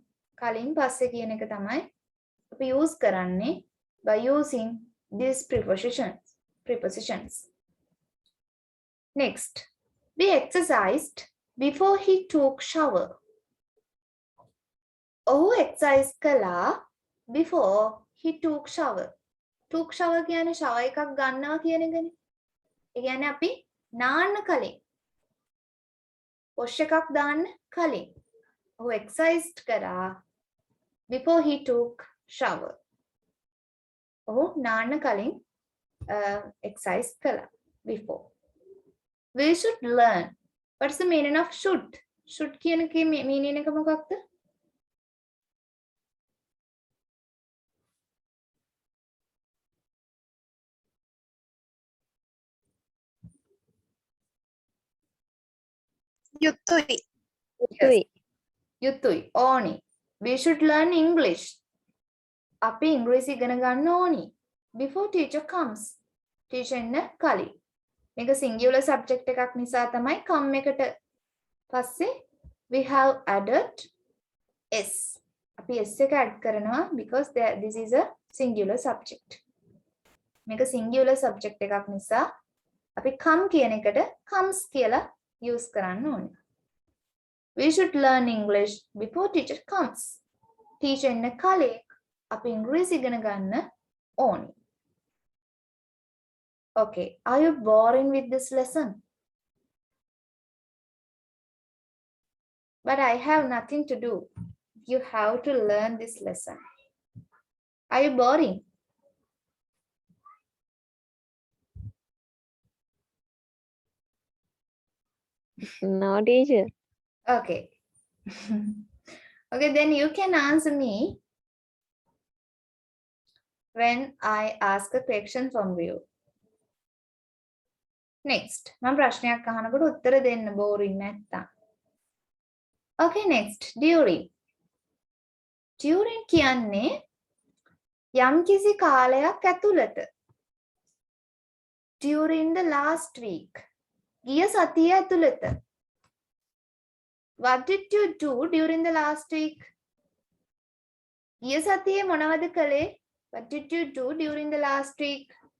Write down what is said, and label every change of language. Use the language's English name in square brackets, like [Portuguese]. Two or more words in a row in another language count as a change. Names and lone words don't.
[Sinhala] කලින් පස්සේ කියන එක තමයි අපි use කරන්නේ [English] by using these prepositions. Next, we exercised before he took shower. [Sinhala] ඔහු exercise කළා [English] before he took shower. took shower [Sinhala] කියන්නේ shower එකක් ගන්නවා කියන එකනේ. ඒ කියන්නේ අපි නාන්න කලින් wash එකක් දාන්න කලින් ඔහු exercise කරා [English] before he took shower. [Sinhala] ඔහු නාන්න කලින් exercise කළා before. [English] We should learn. What's the meaning of should? [Sinhala] Should කියන එකේ meaning එක මොකක්ද? යුතුයි. යුතුයි. ඕනි. [English] We should learn English. [Sinhala] අපි ඉංග්‍රීසි ඉගෙන ගන්න ඕනි. [English] Before teacher comes. [Sinhala] Teacher එන්න කලින්. මේක [English] singular subject [Sinhala] එකක් නිසා තමයි come එකට පස්සේ [English] we have added s. [Sinhala] අපි s එක add කරනවා [English] because this is a singular subject. [Sinhala] මේක [English] singular subject [Sinhala] එකක් නිසා අපි come කියන එකට comes කියලා use කරන්න ඕනේ. [English] We should learn English before teacher comes. [Sinhala] Teacher එන්න කලින් අපි ඉංග්‍රීසි ඉගෙන ගන්න ඕනේ. [English] Okay, are you boring with this lesson? But I have nothing to do. You have to learn this lesson. Are you boring? No, teacher. Okay. Okay, then you can answer me when I ask a question from you. Next, [Sinhala] මම ප්‍රශ්නයක් අහනකොට උත්තර දෙන්න boring නැත්තම්. [English] Okay, next, during. During [Sinhala] කියන්නේ යම්කිසි කාලයක් ඇතුළත. [English] During the last week. [Sinhala] ගිය සතිය ඇතුළත. [English] What did you do during the last week? [Sinhala] ගිය සතියේ මොනවද කළේ? [English] What did you do during the last week?